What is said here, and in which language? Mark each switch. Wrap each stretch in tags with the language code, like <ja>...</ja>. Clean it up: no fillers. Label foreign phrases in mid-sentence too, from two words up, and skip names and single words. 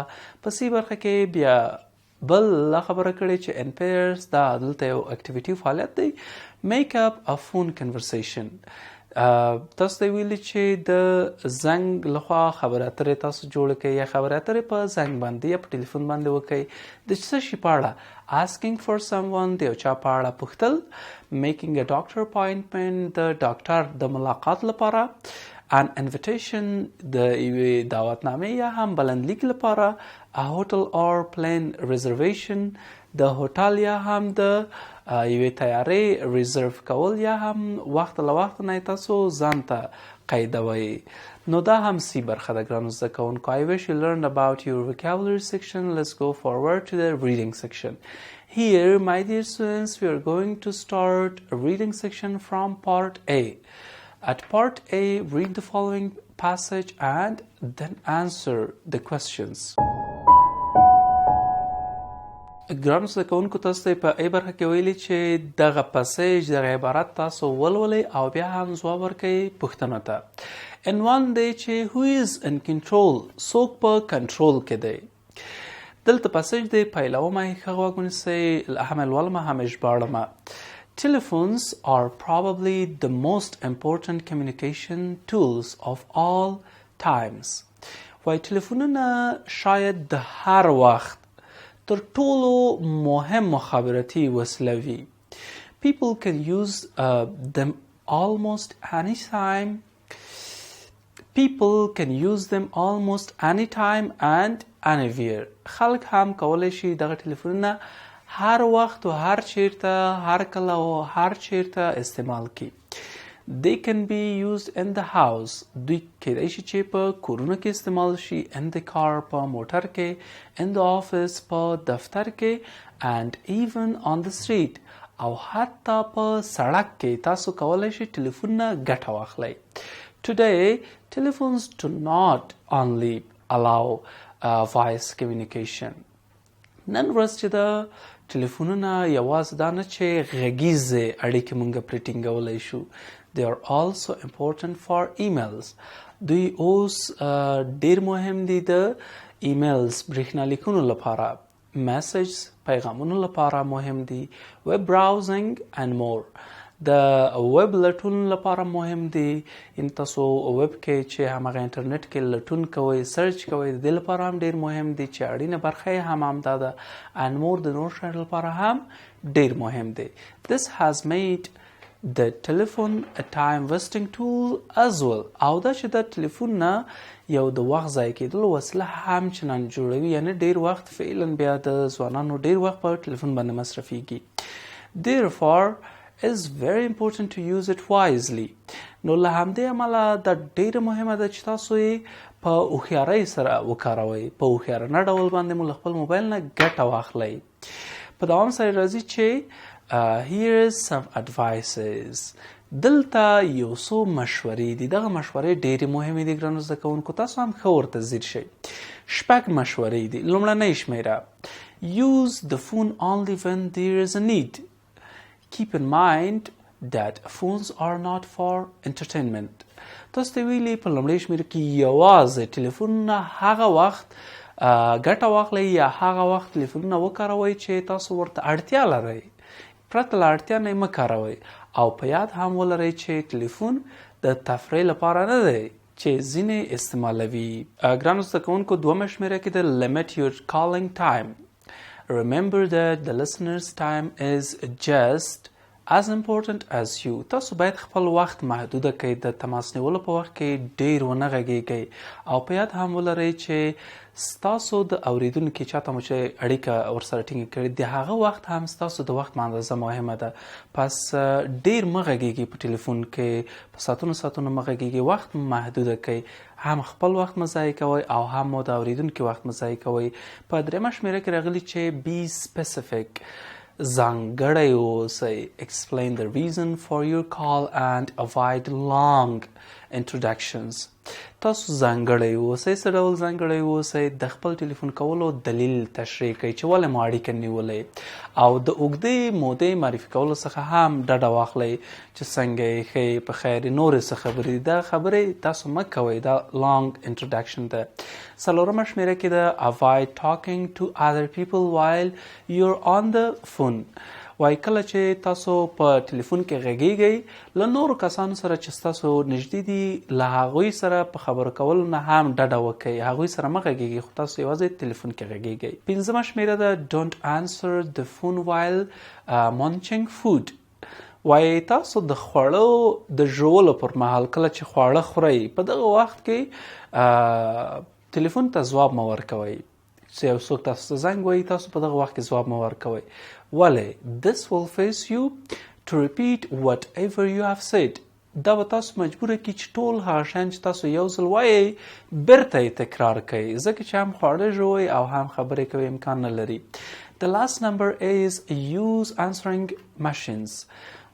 <ps>په سی برخه کې بیا بل خبره کړې چې</ps> <en>in pairs</en> <ps>دا دلته یو اکټیویټي فعالیت دی.</ps> <en>make up a phone conversation.</en> <ps>تاسو ته ویلي چې د زنګ لخوا خبرې اترې تاسو جوړه کړئ یا خبرې اترې په زنګ باندې یا په ټلیفون باندې وکړئ. د څه شي په اړه؟</ps> <en>asking for someone</en> <ps>د یو چا په اړه پوښتل.</ps> <en>making a doctor appointment</en> <ps>د ډاکټر د ملاقات لپاره.</ps> <en>an invitation</en> <ps>د یوې دعوتنامې یا هم بلنلیک لپاره.</ps> <en>a hotel or plane reservation</en> <ps>د هوټل یا هم د یوې تیارې ریزرو کول یا هم وخت له وخت نه تاسو ځان ته قیدوئ. نو دا هم سی برخه ده ګرانو زده کوونکو.</ps> <en>I wish you learned about your vocabulary section. Let's go forward to the reading section. Here, my dear students, we are going to start a reading section from part A. At part A, read the following passage and then answer the questions.</en> <ps>ګرانو زده کوونکو تاسو ته په ای برخه کې ویلي چې دغه پسیج دغه عبارت تاسو ولولئ او بیا هم ځواب ورکړئ پوښتنو ته عنوان دی چې</ps> <en>who is in control</en> <ps>څوک په کنټرول کې دی دلته پسیج دی پیلومه ښه غوږ ونیسئ همه لولمه همه ژباړمه</ps> <en>Telephones are probably the most important communication tools of all times.</en> <ps>وای تلفونونه شاید د هر وخت تر ټولو مهم مخابراتي وسیله وي.</ps> <en>People can use them almost anytime. People can use them almost anytime and anywhere.</en> <ps>خلک هم کولی شي دغه تلفونونه هر وخت و هر چیرته هر کله و هر چیرته استعمال کی.</ps> <en>They can be used in the house.</en> <ps>دوی کېدای شي چې په کورونو کې استعمال شي</ps> <en>in the car</en> <ps>په موټر کې</ps> <en>in the office</en> <ps>په دفتر کې</ps> <en>and even on the street</en> <ps>او حتی په سړک کې تاسو کولی شي ټلیفونونه ګټه واخلئ.</ps> <en>Today, telephones do not only allow voice communication.</en> <ps>نن ورځ چې د ټلیفونونه یوازې دا نه چې غږیزې اړیکې موږ پرې ټینګولی شو.</ps> <en>They are also important for emails.</en> <ps>دوی اوس ډیر مهم دي د ایمیلز برېښنالیکونو لپاره میسیجز پیغامونو لپاره مهم دي</ps> <en>web browsing and more.</en> <ps>د ویب لټون لپاره مهم دي ان تاسو ویب کې چې همغه انټرنیټ کې لټون کوئ سرچ کوئ د دې لپاره هم ډیر مهم دي چې اړینه برخه یې هم همدا ده</ps> <en>and more</en> <ps>د نور شیانو لپاره هم ډیر مهم دي.</ps> <en>This has made the telephone a time wasting tool as well.</en> <ps>او دا چې د ټلیفون نه یو د وخت ضایع کېدلو وسیله هم چنان جوړوي یعنی ډیر وخت فعلا بیا د ځوانانو ډیر وخت په ټلیفون باندې مصرفیږي.</ps> <en>Therefore is very important to use it wisely.</en> <ps>نو له همدې امله دا ډیره مهمه ده چې تاسو یې په هوښیارۍ سره وکاروئ په هوښیارانه ډول باندې مو له خپل موبایل نه ګټه واخلئ. په دوام سره راځي چې</ps> <en>here is some advices.</en> <ps>دلته یو څو مشورې دي. دغه مشورې ډیرې مهمې دي ګرانو زده کوونکو تاسو هم ښه ورته ځیر شئ. شپږ مشورې دي. لومړنۍ شمیره</ps> <en>use the phone only when there is a need. Keep in mind that phones are not for entertainment.</en> <ps>تاسو ته ویلي په لومړۍ شمیره کې یوازې ټلیفونونه هغه وخت ګټه واخلئ یا هغه وخت ټلیفونونه وکاروئ چې تاسو ورته اړتیا لرئ. پرته له اړتیا نه یې مه کاروئ او په یاد هم ولرئ چې ټلیفون د تفریح لپاره نه دی چې ځینې استعمالوي. ګرانو زده کوونکو دومه شمیره کې د</ps> <en>limit your calling time. Remember that the listener's time is just as important as you.</en> <ps>تاسو باید خپل وخت محدوده کړئ. د تماس نیولو په وخت کې ډیر ونه غږیږئ او په یاد هم ولرئ چې ستاسو د اوریدونکي چاته مو چې اړیکه ورسره ټینګه کړې د هغه وخت هم ستاسو د وخت اندازه مهمه ده. پس ډیر مه غږیږئ په ټلیفون کې په ساعتونو مه غږیږئ. وخت محدوده کړئ. هم خپل وخت مه ضایع کوئ او هم مو د اوریدونکي وخت مه ضایع کوئ. په درېیمه شمیره کې راغلي چې</ps> <en>be specific.</en> <ps>ځانګړی اوسئ.</ps> <en>Explain the reason for your call and avoid long introductions.</en> <ps>تاسو ځانګړی اوسئ. څه ډول ځانګړی اوسئ؟ د خپل ټلیفون کولو دلیل تشریح کړئ چې ولې مو اړیکه نیولې او د اوږدې مودې معرفي کولو څخه هم ډډه واخلئ چې څنګه یې ښې په خیر نورې څه خبرې دي. دا خبرې تاسو مه کوئ. دا</ps> <en>long introduction</en> <ps>ده. څلورمه شمیره کې ده</ps> <en>avoid talking to other people while you're on the phone.</en> <ps>وای کله چې تاسو په ټلیفون کې غږیږئ له نورو کسانو سره چې ستاسو نږدې دي له هغوی سره په خبرو کولو نه هم ډډه وکړئ. هغوی سره مه غږیږئ خو تاسو یوازې ټلیفون کې غږیږئ. پنځمه شمیره ده</ps> <en>don't answer the phone while munching food.</en> <ps>وای تاسو د خوړو د ژولو پر مهال کله چې خواړه خورئ په دغه وخت کې ټلیفون ته ځواب مه ورکوئ. چې یو څوک تاسو ته زنګ وایي تاسو په دغه وخت کې ځواب مه ورکوئ. ولې؟</ps> <en>This will force you to repeat whatever you have said.</en> <ps>دا به تاسو مجبوره کړي چې ټول هغه شیان چې تاسو یو ځل وایئ بیرته یې تکرار کړئ ځکه چې هم خواړه ژوئ او هم خبرې کوئ امکان نه لري.</ps> <en>The last number is use answering machines.</en>